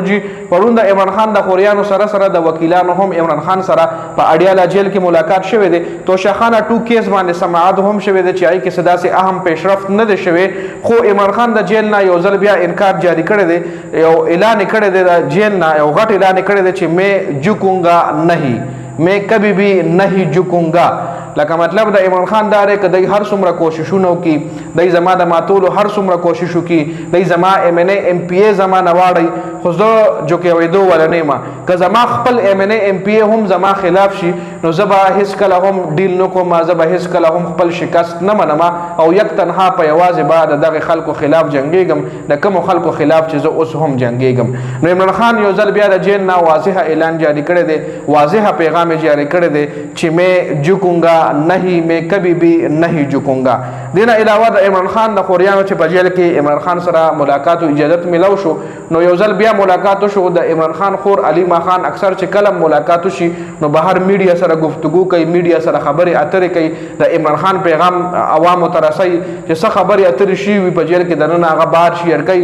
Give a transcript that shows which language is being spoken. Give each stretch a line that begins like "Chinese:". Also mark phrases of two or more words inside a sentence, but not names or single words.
Pashto: جی پرون د عمران خان د خوریانو سره د وکیلانو هم عمران خان سره په اډیالا جیل کې ملاقات شوه دي. توشاخانه 2 کیس باندې سماعت هم شوه دي چې آی کې صدا سي اهم پیشرفت نه دي شوه. خو عمران خان د جیل نه یو ځل بیا انکار جاری کړی دی. یو اعلان کړی دی د جیل نه یو غټ اعلان کړی دی چې
Urdu: میں جھکوں گا نہیں، میں کبھی بھی نہیں جھکوں گا.
Pashto: لکه مطلب د عمران خان دا دی که دی هر څومره کوششونه وکړي دی زما د ماتولو هر څومره کوشش وکړي دی زما ایم ان ای ام پی ای زما نه واړئ خو زه جوکېدو ولا نه یم. که زما خپل ایم ان ای ام پی ای هم زما خلاف شي نو زه به هېڅ کله هم ډیل نه کوم. زه به هېڅ کله هم خپل شکست نه منم او یک تنها په یوازې به د دغې خلکو خلاف جنګېږم د کومو خلکو خلاف چې زه اوس هم جنګېږم. نو عمران خان یو ځل بیا د جیل نه واضح اعلان جاری کړی دی, واضح پیغام جاری کړی دی چې
Urdu: میں جھکوں گا نہیں، میں کبھی بھی نہیں جھکوں گا.
Pashto: دینه علاوه د عمران خان د خوریانو چې په جیل کې عمران خان سره ملاقات او اجازت ملو شو نو یو ځل بیا ملاقات شو د عمران خان خور علي ما خان. اکثر چې کله ملاقات شي نو بهر میډیا سره گفتگو کوي, میډیا سره خبرې اترې کوي, د عمران خان پیغام عوامو ته رسوي چې څه خبرې اترې شي وي په جیل کې دننه هغه بهر شیر کوي.